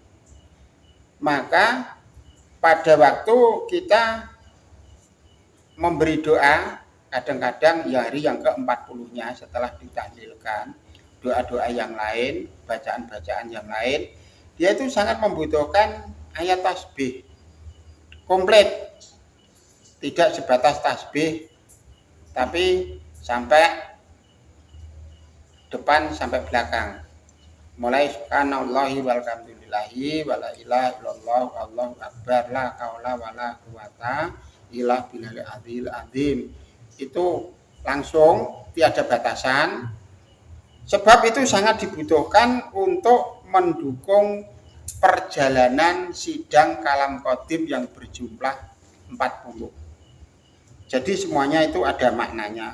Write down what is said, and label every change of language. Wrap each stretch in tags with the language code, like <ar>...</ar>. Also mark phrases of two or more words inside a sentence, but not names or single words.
<id>Maka pada waktu kita memberi doa, kadang-kadang ya hari yang ke-40-nya setelah ditahlilkan, doa-doa yang lain, bacaan-bacaan yang lain, dia itu sangat membutuhkan ayat tasbih komplit. Tidak sebatas tasbih, tapi sampai depan sampai belakang, mulai</id> <ar>سبحان الله والحمد لله ولا إله إلا الله والله أكبر لا حول ولا قوة إلا بالله العظيم العظيم.</ar> <id>Itu langsung tiada batasan, sebab itu sangat dibutuhkan untuk mendukung perjalanan sidang</id> <ar>كلام قديم</ar> <id>yang berjumlah 40. Jadi semuanya itu ada maknanya.</id>